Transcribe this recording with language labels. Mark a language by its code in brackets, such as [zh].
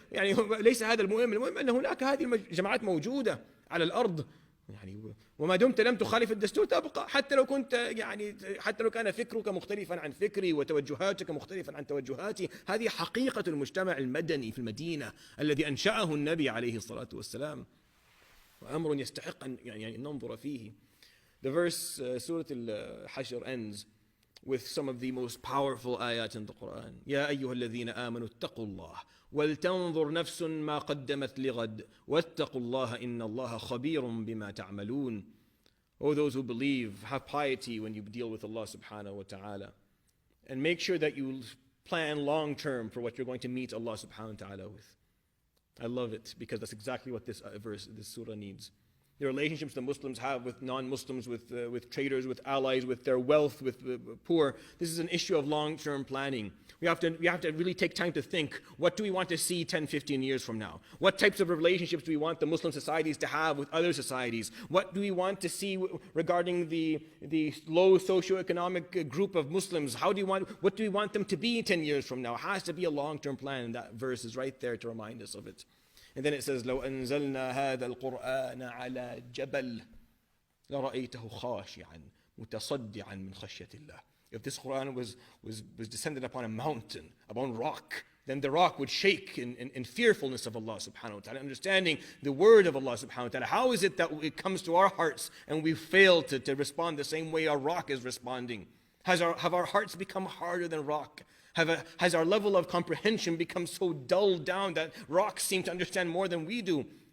[ar] يعني ليس هذا المهم، المهم أن هناك هذه الجماعات موجودة على الأرض يعني، وما دمت لم تخالف الدستور تبقى، حتى لو كنت يعني حتى لو كان فكرك مختلفا عن فكري وتوجهاتك مختلفا عن توجهاتي. هذه حقيقة المجتمع المدني في المدينة الذي أنشأه النبي عليه الصلاة والسلام، وأمر يستحق أن يعني ننظر فيه. [en] The verse Surat Al-Hashr ends with some of the most powerful ayat in the Quran. [ar] يا أيها الذين آمنوا اتقوا الله ولتنظر نفس ما قدمت لغد واتقوا الله إن الله خبير بما تعملون. [en] O those who believe, have piety when you deal with Allah subhanahu wa ta'ala, and make sure that you plan long term for what you're going to meet Allah subhanahu wa ta'ala with. I love it because that's exactly what this verse, this surah needs. The relationships the Muslims have with non-Muslims, with traders, with allies, with their wealth, with the poor. This is an issue of long-term planning. We have to really take time to think, what do we want to see 10, 15 years from now? What types of relationships do we want the Muslim societies to have with other societies? What do we want to see regarding the low socioeconomic group of Muslims? What do we want them to be 10 years from now? It has to be a long-term plan, and that verse is right there to remind us of it. And then it says, [ar] لو أنزلنا هذا القرآن على جبل لرأيته خاشعا متصدعا من خشية الله. [en] If this Quran was descended upon a mountain, upon rock, then the rock would shake in fearfulness of Allah subhanahu wa ta'ala, understanding the word of Allah subhanahu wa ta'ala. How is it that it comes to our hearts and we fail to respond the same way our rock is responding? Have our hearts become harder than rock? Has our level of comprehension become so dulled down that rocks seem to understand more than we do?